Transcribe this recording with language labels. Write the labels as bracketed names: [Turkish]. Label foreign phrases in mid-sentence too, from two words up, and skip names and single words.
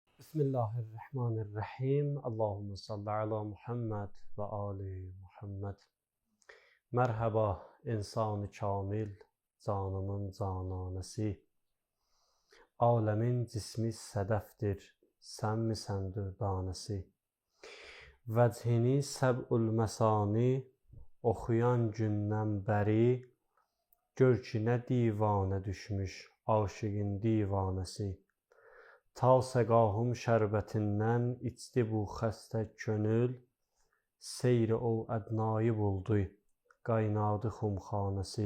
[Arabic] بسم الله الرحمن الرحيم. اللهم صل على محمد وآل محمد. [Turkish] Merhaba insan-ı kamil, canımın cananesi. Alemin cismi sedeftir, sen misən dürdanəsi. [Azerbaijani] Vəchini səb'ül məsani, oxuyan gündən bəri, gör ki nə divanə düşmüş, aşığın divanəsi. Ta səqahım şərbətindən içdi bu xəstə könül, seyri o ədnayı buldu, qaynadı xumxanəsi.